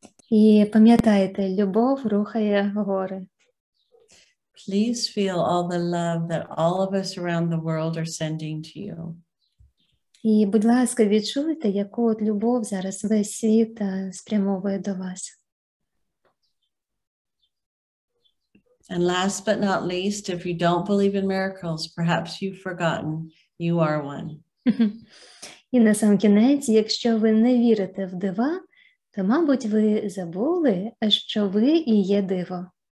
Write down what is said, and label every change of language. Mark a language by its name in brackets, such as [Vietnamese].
[Ukrainian] І пам'ятайте, любов рухає гори. [English] Please feel all the love that all of us around the world are sending to you. [Ukrainian] І, будь ласка, відчуйте, яку от любов зараз весь світ спрямовує до вас. [English] And last but not least, if you don't believe in miracles, perhaps you've forgotten you are one. [Ukrainian] І на сам кінець, якщо ви не вірите в дива, то, мабуть, ви забули, що ви і є диво.